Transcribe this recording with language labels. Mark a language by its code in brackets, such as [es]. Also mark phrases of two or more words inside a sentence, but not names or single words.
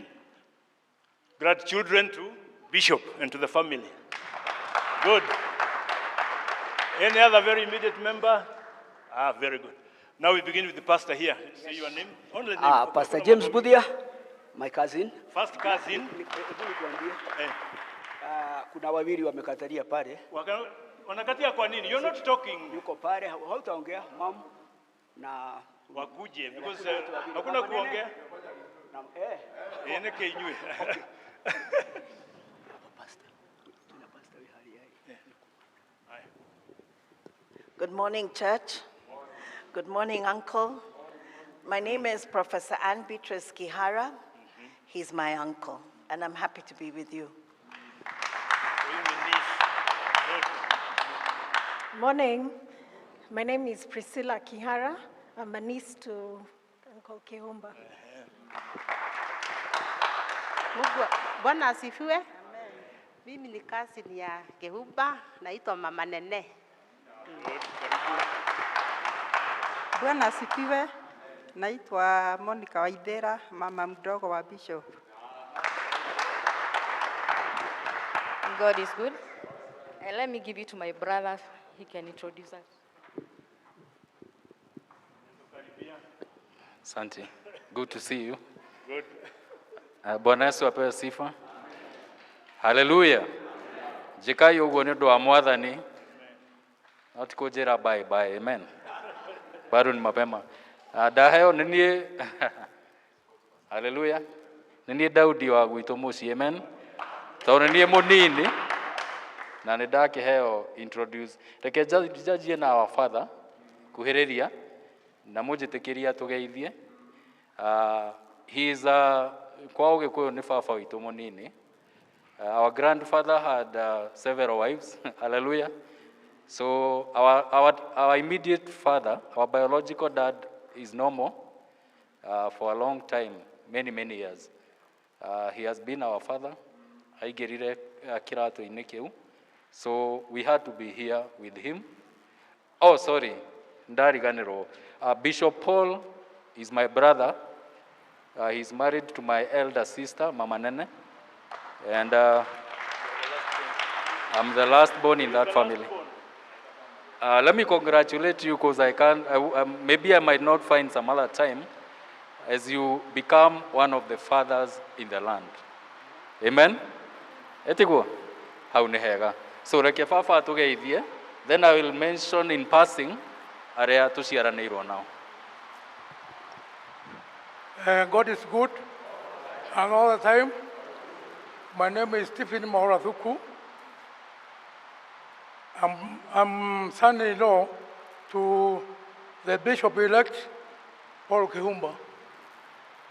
[en] Grandchildren to Bishop and to the family. Good. Any other very immediate member? Very good. Now we begin with the pastor here. Say your name. Only name. Pastor James Budia, my cousin. First cousin. [sw] Kuna wawili wamekatalia pale. Wanakatia kwa nini? [en] You're not talking. [sw] Yuko pale, hautaongea mam na wakuje [en] because [sw] hakuna kuongea. [ki] Yeneke inywe. [en] Good morning, church. Good morning, Uncle. My name is Professor Ann Beatrice Kihara. He's my uncle, and I'm happy to be with you. Morning. My name is Priscilla Kihara. I'm a niece to Uncle KIHUMBA. [sw] Bwana asifiwe. Mimi ni cousin ya KIHUMBA, naitwa Mama Nene. Bwana asifiwe. Naitwa Monica Waithera, mama mdogo wa Bishop. [en] God is good. And let me give you to my brother. He can introduce us. Asante. Good to see you. Good. [sw] Bwana Yesu apewe sifa. Hallelujah. [ki] Jikai uguo ni undu wa Mwathani. [en] Not [ki] kujira [en] bye bye. [sw] Amen. Bado ni mapema. [ki] Ndaheo nĩ niĩ Hallelujah. Nĩ niĩ Daudi wa gwitũ mũciĩ. Amen. Tondũ nĩ niĩ mũnini na nĩ ndakĩheo introduce. Reke njajie na [en] our father [ki] kuhĩrĩria na mũnjĩtĩkĩria tũgeithie. [en] He is [ki] kwa Ũgĩkũyũ nĩ baba witũ mũnini. [en] Our grandfather had several wives. Hallelujah. So our immediate father, our biological dad, is no more for a long time, many years. He has been our father. [ki] Aigerire kĩratũ-inĩ kĩu. [en] So we had to be here with him. Oh, sorry. [ki] Ndariganĩrwo. [en] Bishop Paul is my brother. He's married to my elder sister, Mama Nene. And I'm the last born in that family. Let me congratulate you because maybe I might not find some other time as you become one of the fathers in the land. [ki] Amen? Etiguo? Hau nĩ hega. So reke baba tũgeithie, [en] then I will mention in passing [ki] arĩa tũciaranĩirwo nao. [en] God is good, and all the time. My name is Stephen Mahorathuku. I'm son-in-law to the Bishop-elect, Paul KIHUMBA.